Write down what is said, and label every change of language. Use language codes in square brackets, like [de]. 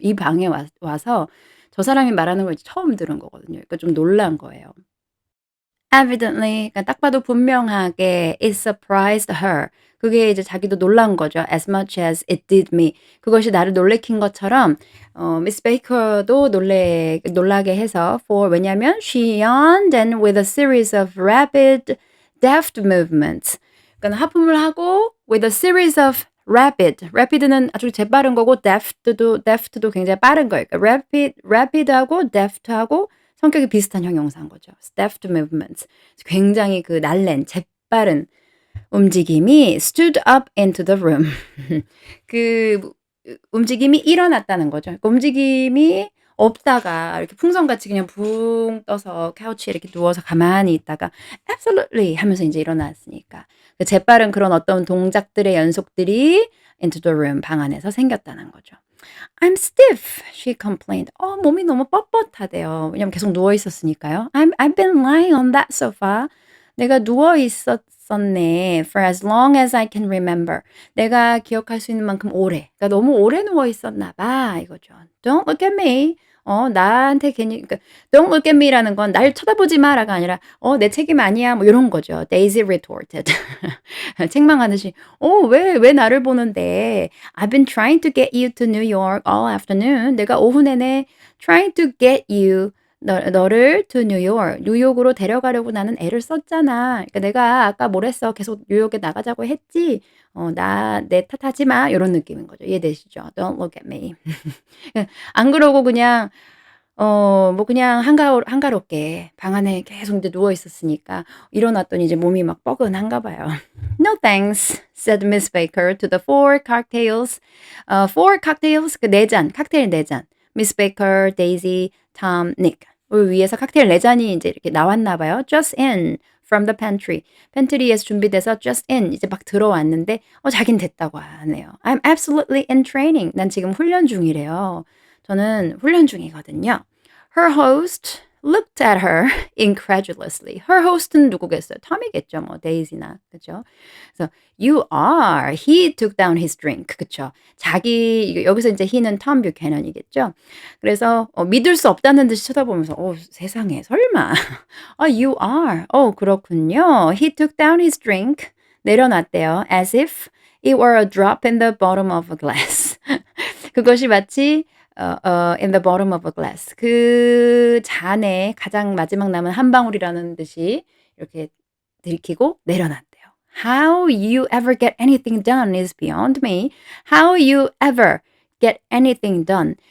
[ko] 이 방에 와서 저 사람이 말하는 걸 처음 들은 거거든요. 그러니까 좀 놀란 거예요. Evidently 그러니까 딱 봐도 분명하게 [en] it surprised her. [ko] 그게 이제 자기도 놀란 거죠. [en] As much as it did me. [ko] 그것이 나를 놀래킨 것처럼 미스 베이커도 놀라게 해서 왜냐면 [en] she yawned and with a series of rapid, deft movements. [ko] 그러니까 하품을 하고 [en] with a series of rapid [ko] 는 아주 재빠른 거고 deft도 굉장히 빠른 거예요. 그러니까 rapid하고 deft하고 성격이 비슷한 형용사인 거죠. [en] deft movements. [ko] 굉장히 그 재빠른 움직임이 [en] stood up into the room. [ko] 그 움직임이 일어났다는 거죠. 그러니까 움직임이 없다가 이렇게 풍선같이 그냥 붕 떠서 카우치에 이렇게 누워서 가만히 있다가 absolutely 하면서 인제 일어났으니까. 그 재빠른 그런 어떤 동작들의 연속들이 [en] into the room [ko] 방 안에서 생겼다는 거죠. [en] I'm stiff, she complained. [ko] 몸이 너무 뻣뻣하대요. 왜냐면 계속 누워 있었으니까요. [en] I've been lying on that sofa. [ko] 내가 누워 있었었네. [en] For as long as I can remember. [ko] 내가 기억할 수 있는 만큼 오래. 그러니까 너무 오래 누워 있었나 봐 이거죠. [en] Don't look at me. [ko] 나한테 괜히 그러니까 [en] Don't look at me [ko] 라는 건 날 쳐다보지 마라가 아니라 내 책임 아니야 뭐 요런 거죠. [en] Daisy retorted. [ko] 책망하듯이 왜 나를 보는데 [en] I've been trying to get you to New York all afternoon. [ko] 내가 오후 내내 [en] trying to get you [ko] 너를 [en] to New York. [ko] 뉴욕으로 데려가려고 나는 애를 썼잖아. 그러니까 내가 아까 뭘 했어? 계속 뉴욕에 나가자고 했지. 내 탓하지 마. 요런 느낌인 거죠. 이해되시죠? [en] Don't look at me. [ko] 안 그러고 그냥 뭐 그냥 한가롭게 방 안에 계속 이제 누워 있었으니까 일어났더니 이제 몸이 막 뻐근한가 봐요. [en] "No thanks," said Miss Baker to the four cocktails. [ko] four cocktails 그 4잔, 칵테일 4잔. Miss Baker, Daisy, Tom, Nick. 위에서 칵테일 4잔이 이제 이렇게 나왔나 봐요. [en] Just in from the pantry. [ko] 팬트리에서 준비돼서 just in 이제 막 들어왔는데 자긴 됐다고 하네요. [en] I'm absolutely in training. [ko] 난 지금 훈련 중이래요. 저는 훈련 중이거든요. [en] Her host looked at her incredulously. [ko] Her host는 누구겠어요? 톰이겠죠. 뭐 데이지나. 그죠? 그래서 [en] you are. He took down his drink. 그쵸? [ko] 여기서 이제 he는 톰 뷰캐넌이겠죠? 그래서 믿을 수 없다는 듯이 쳐다보면서 세상에 설마. [en] you are. [ko] 그렇군요. [en] He took down his drink. [ko] 내려놨대요. [en] As if it were a drop in the bottom of a glass. [ko] 그것이 마치 [en] in the bottom of a glass. [ko] 그 잔에 가장 마지막 남은 한 방울이라는 듯이 이렇게 들이키고 내려놨대요. [en] How you ever get anything done is beyond me. How you ever get anything done.